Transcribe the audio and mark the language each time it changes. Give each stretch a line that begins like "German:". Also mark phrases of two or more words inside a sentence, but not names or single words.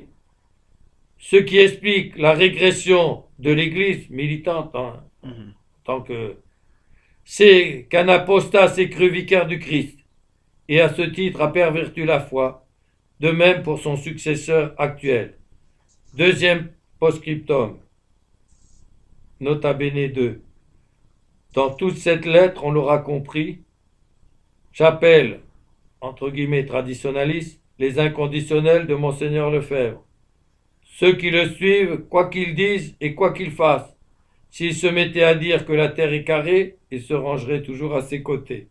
French: Ce qui explique la régression de l'Église militante, tant que c'est qu'un apostat s'est cru vicaire du Christ, et à ce titre a perverti la foi, de même pour son successeur actuel. Deuxième post-scriptum,
Latin: nota bene
French: 2. Dans toute cette lettre, on l'aura compris, j'appelle, entre guillemets traditionnalistes, les inconditionnels de Monseigneur Lefebvre. Ceux qui le suivent, quoi qu'ils disent et quoi qu'ils fassent, s'ils se mettaient à dire que la terre est carrée, ils se rangeraient toujours à ses côtés.